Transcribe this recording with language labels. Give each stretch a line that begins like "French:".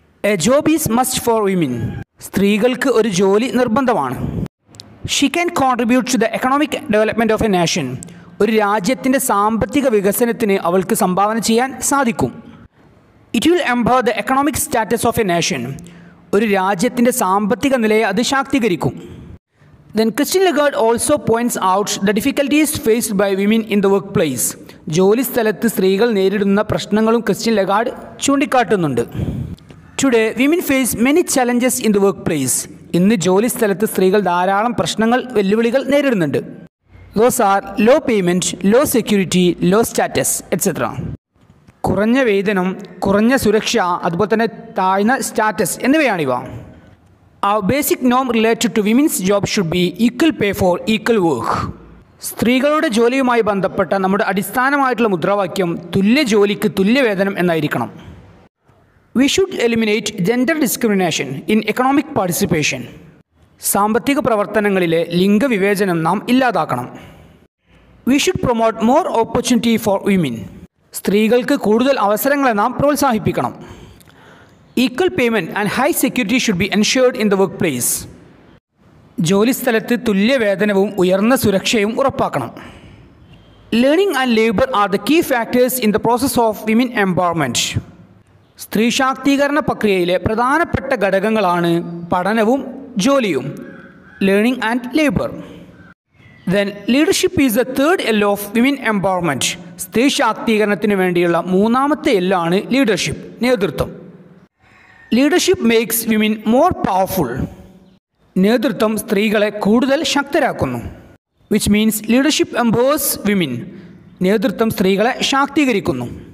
English: A job is must for women.
Malayalam: സ്ത്രീകൾക്ക് ഒരു ജോലി നിർബന്ധമാണ്.
English: She can contribute to the economic development of a nation.
Malayalam: ഒരു രാജ്യത്തിൻ്റെ സാമ്പത്തിക വികസനത്തിന് അവൾക്ക് സംഭാവന ചെയ്യാൻ സാധിക്കും.
English: It will empower the economic status of a nation.
Malayalam: ഒരു രാജ്യത്തിൻ്റെ സാമ്പത്തിക നിലയെ അത് ശാക്തീകരിക്കും.
English: Then Christine Lagarde also points out the difficulties faced by women in the workplace.
Malayalam: ജോലി സ്ഥലത്ത് സ്ത്രീകൾ നേരിടുന്ന പ്രശ്നങ്ങളും Christian Lagarde ചൂണ്ടിക്കാട്ടുന്നുണ്ട്.
English: Today, women face many challenges in the workplace.
Malayalam: ഇന്ന് ജോലി സ്ഥലത്ത് സ്ത്രീകൾ ധാരാളം പ്രശ്നങ്ങൾ, വെല്ലുവിളികൾ നേരിടുന്നുണ്ട്.
English: Those are low payment, low security, low status, etc.
Malayalam: കുറഞ്ഞ വേതനം, കുറഞ്ഞ സുരക്ഷ, അതുപോലെ തന്നെ താഴ്ന്ന status എന്നിവയാണിവ.
English: Our basic norm related to women's job should be equal pay for equal work.
Malayalam: സ്ത്രീകളുടെ ജോലിയുമായി ബന്ധപ്പെട്ട നമ്മുടെ അടിസ്ഥാനമായിട്ടുള്ള മുദ്രാവാക്യം തുല്യ ജോലിക്ക് തുല്യവേതനം എന്നായിരിക്കണം.
English: We should eliminate gender discrimination in economic participation.
Malayalam: സാമ്പത്തിക പ്രവർത്തനങ്ങളിലെ ലിംഗവിവേചനം നാം ഇല്ലാതാക്കണം.
English: We should promote more opportunity for women.
Malayalam: സ്ത്രീകൾക്ക് കൂടുതൽ അവസരങ്ങളെ നാം പ്രോത്സാഹിപ്പിക്കണം.
English: Equal payment and high security should be ensured in the workplace.
Malayalam: ജോലിസ്ഥലത്ത് തുല്യവേതനവും ഉയർന്ന സുരക്ഷയും ഉറപ്പാക്കണം.
English: Learning and labor are the key factors in the process of women empowerment.
Malayalam: സ്ത്രീ ശാക്തീകരണ പ്രക്രിയയിലെ പ്രധാനപ്പെട്ട ഘടകങ്ങളാണ് പഠനവും ജോലിയും.
English: Learning and labor. Then leadership is the third L of women empowerment.
Malayalam: സ്ത്രീ ശാക്തീകരണത്തിന് വേണ്ടിയുള്ള മൂന്നാമത്തെ L ആണ് ലീഡർഷിപ്പ്, നേതൃത്വം.
English: Leadership makes women more powerful.
Malayalam: നേതൃത്വം സ്ത്രീകളെ കൂടുതൽ ശക്തരാക്കുന്നു.
English: Which means leadership empowers women.
Malayalam: നേതൃത്വം സ്ത്രീകളെ ശാക്തീകരിക്കുന്നു.